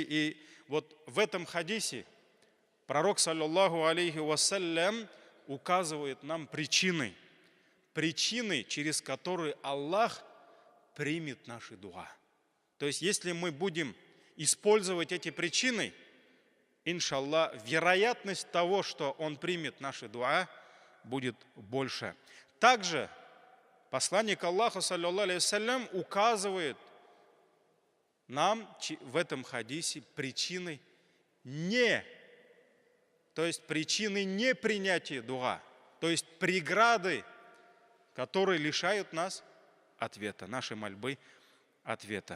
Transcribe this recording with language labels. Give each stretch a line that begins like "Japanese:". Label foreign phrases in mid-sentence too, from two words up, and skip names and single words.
Russian: И вот в этом хадисе пророк,
Arabic: صلى الله عليه وسلم,
Russian: указывает нам причины, через которые Аллах примет наши дуа. То есть, если мы будем использовать эти причины, иншаллах, вероятность того, что Он примет наши дуа, будет больше. Также посланник Аллаха,
Arabic: صلى الله عليه وسلم,
Russian: указывает нам в этом хадисе причины непринятия дуа, то есть преграды, которые лишают нас ответа, нашей мольбы ответа.